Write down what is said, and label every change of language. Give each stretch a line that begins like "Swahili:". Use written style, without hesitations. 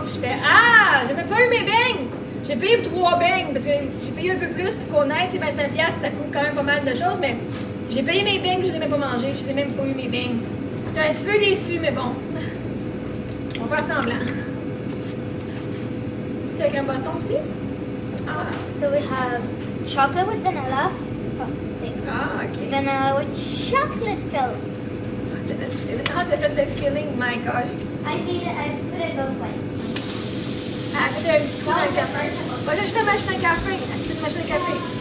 French: Puis j'étais, ah, j'ai même pas eu mes beignes. J'ai payé pour 3 beignes, parce que j'ai payé un peu plus pour qu'on aille, tu sais, 25$, ça coûte quand même pas mal de choses, mais j'ai payé mes beignes, je les ai même pas mangés, je les ai même pas eu mes beignes. J'étais un petit peu déçue, mais bon. On va faire semblant. C'est un crème Boston aussi? Ah.
English: So we have chocolate with vanilla frosting.
French: Ah, ok.
English: Vanilla with chocolate filled.
French: T'as fait le feeling,
English: my gosh. I put it both ways.
French: Ah, t'as un petit coup dans le café. Voilà, juste une machine à café. Une petite machine à café.